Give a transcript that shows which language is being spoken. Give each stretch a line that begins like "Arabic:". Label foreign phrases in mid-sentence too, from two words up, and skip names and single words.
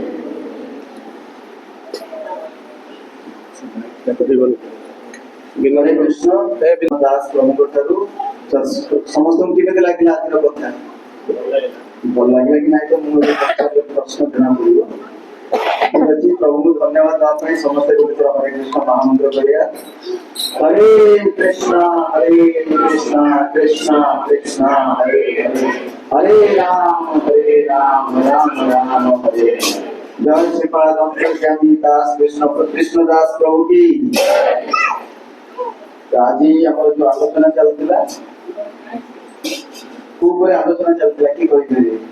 Odia: ହରେ କୃଷ୍ଣ ଦାସ ପ୍ରମୁଖ ଠାରୁ ସମସ୍ତ କେମିତି ଲାଗିଲା ଆଜିର କଥା ଭଲ ଲାଗିଲା କି ନାହିଁ ତ ମୁଁ ଏବେ ପଚାରିଲେ ପ୍ରଶ୍ନ ଜଣା ପଡ଼ିବ। ଠିକ ଅଛି, ପ୍ରଭୁଙ୍କୁ ଧନ୍ୟବାଦ ଦେବା ପାଇଁ ସମସ୍ତେ ଗୋଟେ ଥର ହରେ କୃଷ୍ଣ ମହାମନ୍ତ୍ର କରିବା। ହରେ କୃଷ୍ଣ କୃଷ୍ଣ କୃଷ୍ଣ ହରେ ହରେ ରାମ ରାମ ରାମ ହରେ ହରେ।
Hindi: जय श्रीपाद अंतर्यामी दास कृष्ण दास प्रभु की। आज आम जो आलोचना चलता आलोचना चलता कि